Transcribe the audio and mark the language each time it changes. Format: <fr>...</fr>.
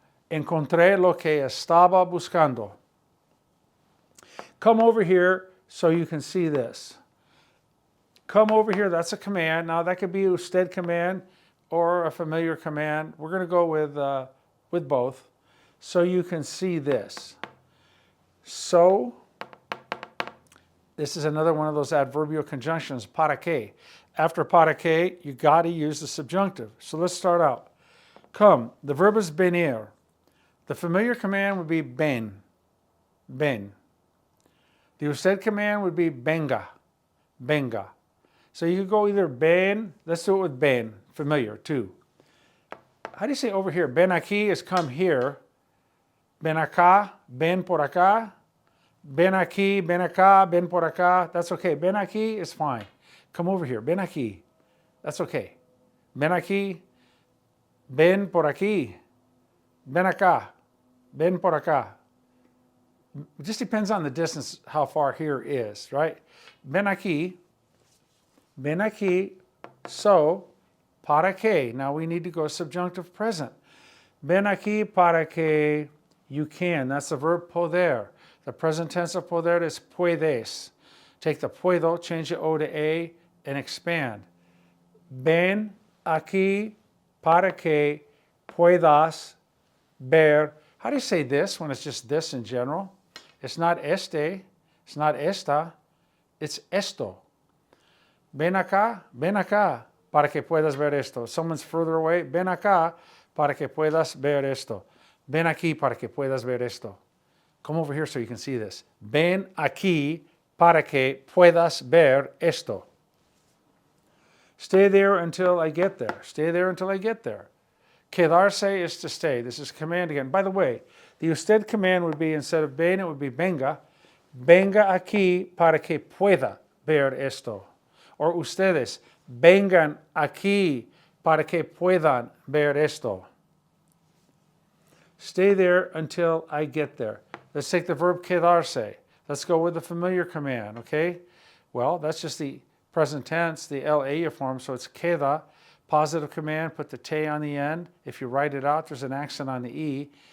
<es>Encontré lo que estaba buscando.</es> <en>Come over here so you can see this. Come over here, that's a command. Now that could be a usted command or a familiar command. We're going to go with both so you can see this. So, this is another one of those adverbial conjunctions, para qué. After para qué, you got to use the subjunctive. So let's start out. Come, the verb is venir. The familiar command would be ben, ben. The usted command would be venga, venga. So you could go either ben, let's do it with ben, familiar too. How do you say over here?</en> <es>Ben aquí</es> <en>is come here.</en> <es>ven acá, ven por acá, ven aquí, ven acá, ven por acá.</es> <en>That's okay.</en> <es>Ven aquí</es> <en>is fine. Come over here. Ven aquí. That's okay.</en> <es>Ven aquí, ven por aquí, ven acá, ven por acá.</es> <en>It just depends on the distance, how far here is, right?</en> <es>Ven aquí,</es> <en>so,</en> <es>para que.</es> <en>Now we need to go subjunctive present.</en> <es>Ven aquí para que</es> <en>you can. That's the verb poder. The present tense of poder is puedes. Take the puedo, change the O to A, and expand.</en> <es>Ven aquí para que puedas ver.</es> <en>How do you say this when it's just this in general? It's not este, it's not esta, it's esto.</en> <es>Ven acá para que puedas ver esto.</es> <en>Someone's further away.</en> <es>Ven acá para que puedas ver esto. Ven aquí para que puedas ver esto.</es> <en>Come over here so you can see this.</en> <es>Ven aquí para que puedas ver esto.</es> <en>Stay there until I get there. Stay there until I get there. Quedarse is to stay. This is command again. By the way, the usted command would be, instead of ven, it would be venga.</en> <es>Venga aquí para que pueda ver esto.</es> <en>Or</en> <es>ustedes, vengan aquí para que puedan ver esto.</es> <en>Stay there until I get there. Let's take the verb quedarse. Let's go with the familiar command, okay? Well, that's just the present tense, the LA form, so it's queda. Positive command, put the te on the end. If you write it out, there's an accent on the E.</en>